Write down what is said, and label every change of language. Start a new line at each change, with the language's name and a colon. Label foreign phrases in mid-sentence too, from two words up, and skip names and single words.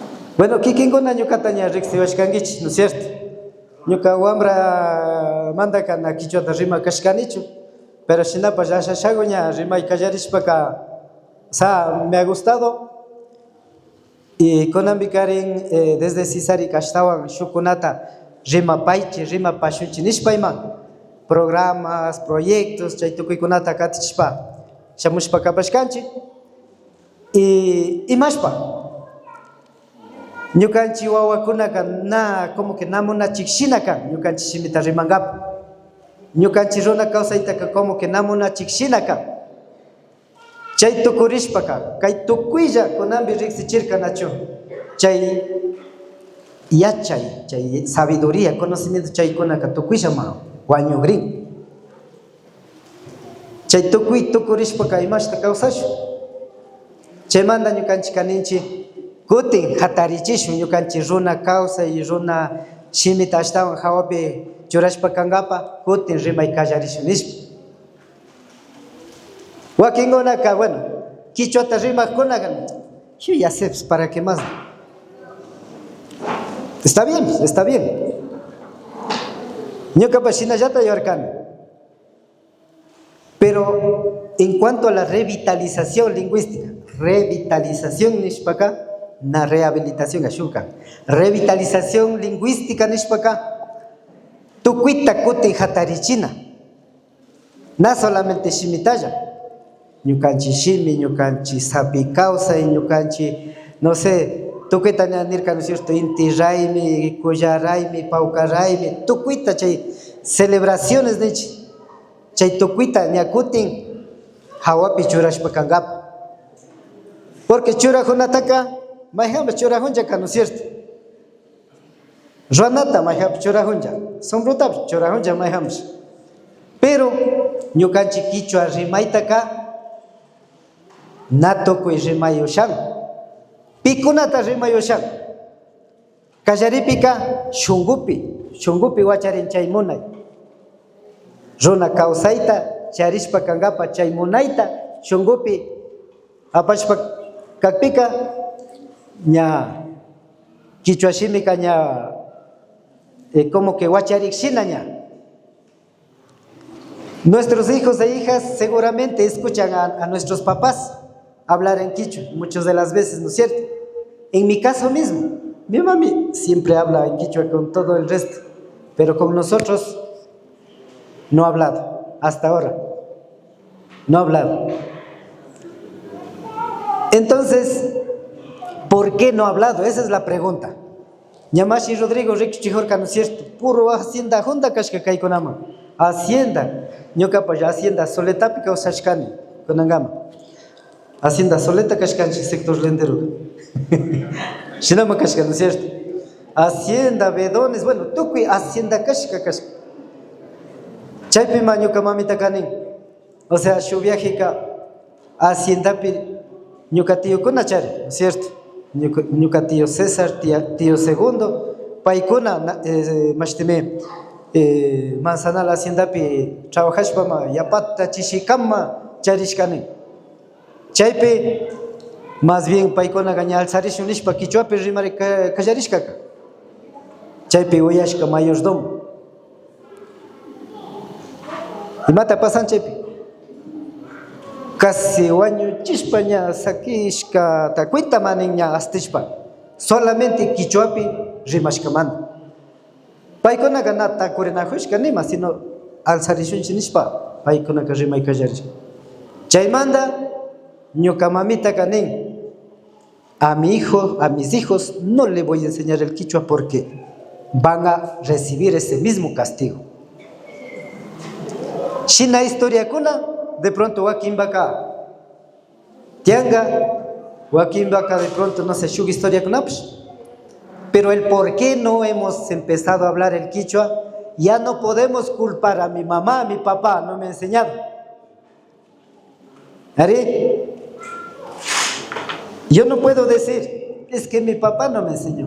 Quechua: Bueno, kikinguna ñukataña riqsiwashkankichik,
Spanish: ¿no es cierto?
Quechua: Ñuka wambra manda kana kichwata rima kashkanichu, pero shinapash ashashaguña rimay kallarishpaka
Spanish: me ha gustado.
Quechua: Y kunanpi karin desde Sisari kashtawan shukunata rimapaychi rimapashunchi nishpayman
Spanish: programas, proyectos,
Quechua: chay tukuykunata katichishpa shamushpa kapashkanchik y imashpa ñukanchik wawakunaka na
Spanish: como que
Quechua: na munachik shina kan ñukanchik shimita rimangapa, ñukanchik runa kawsaytaka
Spanish: como que
Quechua: na munachik shina kan. Chay tukurishpaka kay tukuylla kunanpi riqsichirkanachu chay yachay, chay
Spanish: sabiduría, conocimiento
Quechua: chaykunaka tukuyllama wañugrin. Chay tukurishpaka imashta kawsashun. Chaymanta ñukanchik kaninchik kutin hatarichishun ñukanchik runa kawsay, runa shimita ashtawan hawapi churashpa kankapa kutin rimay kallarishun nishpa. Wakinkunaka bueno, kichwata rimakkunaka
Spanish: yo ya sé, para qué más. Está bien, está bien.
Quechua: Ñukapash shinallata yorkani.
Spanish: Pero en cuanto a la revitalización lingüística, revitalización nishpaka,
Quechua: na rehabilitación ashuka.
Spanish: Revitalización lingüística
Quechua: nishpaka, tukuita kutin hatarichina.
Spanish: No solamente shimitaya.
Quechua: Ñukanchik shimi, ñukanchik sapi kawsay, ñukanchik,
Spanish: no sé,
Quechua: tukuita nirka,
Spanish: ¿no es cierto?
Quechua: Inti raymi, kullaraymi, paukaraymi, tukuita chay celebraciones nichi. Chay tukuita ñakutin hawapi churashpa kankapa. Porque churajunataka mayjamba churajunchaka,
Spanish: ¿no es cierto?
Quechua: Ruanata mayjamba churajuncha, sombrutapi churajuncha mayjamba. Pero ñukanchik kichwa rimaytaka na tukuy rimayushan, pikunata rimayushan. Kallaripika shungupi wacharin chay munay. Runa kawsayta charishpa kankapa chay munayta shungupi apashpa kakpika ña kichwa shimika ña
Spanish: como que
Quechua: wacharik shina ña.
Spanish: Nuestros hijos e hijas seguramente escuchan a nuestros papás hablar en quichua muchas de las veces, ¿no es cierto? En mi caso mismo, mi mami siempre habla en quichua con todo el resto, pero con nosotros no ha hablado, hasta ahora, no ha hablado. Entonces, ¿por qué no ha hablado? Esa es la pregunta.
Quechua: Ñamashi Rodrigo Rikichijorka,
Spanish: ¿no es cierto? Puro hacienda junta
Quechua: kashka kaykunama. Hacienda, ñukapash hacienda soletapi kawsashkani kunangama. Hacienda soleta kashkanchik
Spanish: sector lendero.
Quechua: Shinama kashka,
Spanish: ¿no es cierto?
Quechua: Hacienda, bedones, bueno, tukuy hacienda kashka. Chaypima ñuka mamita kanin.
Spanish: O sea,
Quechua: shu viajika haciendapi ñuka tiyukuna chari,
Spanish: ¿no es cierto?
Quechua: Ñuka tío César, tío Segundo, paykuna mashtime Manzanal haciendapi trabajashpama yapata chishikama charishkani. Chaypi
Spanish: más bien
Quechua: paykuna gaña alzarishun nishpa kichwapi rimari kallarishkaka. Chaypi uyashka mayordomo. Imata pasan chaypi casi wañuchishpa ña sakishka takuita manin ña astishpa solamente kichwapi rimashkamanta. Paykunaqa na takurinajushka nima, sino alzarishunchi nishpa paykunaqa rimay kallarishka. Chaymanta ñuka mamita kanin
Spanish: a mis hijos no le voy a enseñar el quichua porque van a recibir ese mismo castigo.
Quechua: Shina historia kuna
Spanish: de pronto
Quechua: wakinbaka tianga, wakinbaka
Spanish: de pronto no sé
Quechua: shuk historia kunapish.
Spanish: Pero el por qué no hemos empezado a hablar el quichua, ya no podemos culpar a mi mamá, a mi papá, no me ha enseñado. ¿Haré? Yo no puedo decir, es que mi papá no me enseñó.